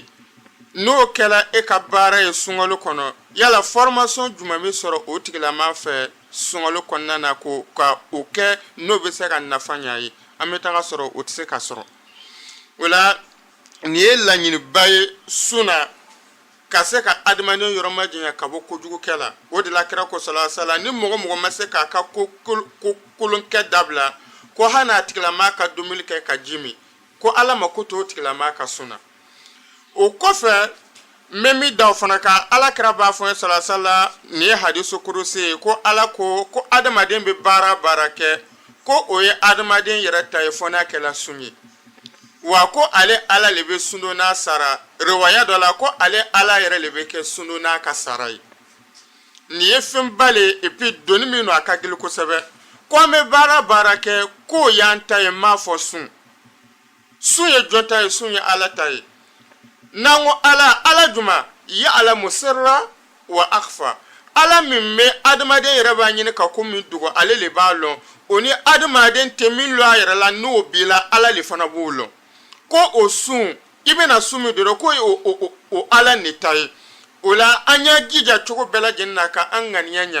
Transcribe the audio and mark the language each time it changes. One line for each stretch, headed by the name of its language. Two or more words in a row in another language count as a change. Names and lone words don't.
Bambara: N'o kɛla e ka baara ye sunkalo kɔnɔ, yala formation jumɛn bɛ sɔrɔ o tigilama fɛ sunkalo kɔnɔna na ka o kɛ n'o bɛ se ka nafa ɲa ye? An bɛ taga sɔrɔ o tɛ se ka sɔrɔ. O la nin ye laɲiniba ye sun na ka se ka adamaden yɔrɔ ma janya ka bɔ kojugukɛ la. O de la kira ko
Arabic: صلى الله عليه وسلم,
Bambara: ni mɔgɔ ma se k'a ka ko kolonkɛ dabila, ko hali n'a tigilama ka dumuni kɛ ka ji min, ko ala ma ko to o tigilama ka sun na. O kɔfɛ n bɛ min da o fana kan, alakira b'a fɔ n ye
Arabic: صلى الله عليه وسلم,
Bambara: nin ye hadisu kurusi ye, ko ala ko adamaden bɛ baara kɛ, ko o ye adamaden yɛrɛ ta ye fɔ n'a kɛla sun ye. Wa ko ale ala le bɛ sun don n'a sara. Riwaya dɔ la ko ale ala yɛrɛ le bɛ kɛ sun don n'a ka sara ye. Nin ye fɛnba le ye,
French: et puis
Bambara: doni min don a ka gɛlɛn kosɛbɛ. Ko an bɛ baara kɛ, k'o y'an ta ye, n m'a fɔ sun. Sun ye jɔn ta ye? Sun ye ala ta ye. N'an ko ala juma
Arabic: يعلم السر وأخفى.
Bambara: Ala min bɛ adamaden yɛrɛ b'a ɲini ka ko min dogo, ale le b'a lɔn. O ni adamaden tɛ min lɔn a yɛrɛ la, n'o b'i la, ala le fana b'o lɔn. Ko o sun, i bɛna sun min dɔrɔn, ko o ala ne ta ye. O la an y'an jija cogo bɛɛ lajɛlen na ka an ŋaniya ɲa.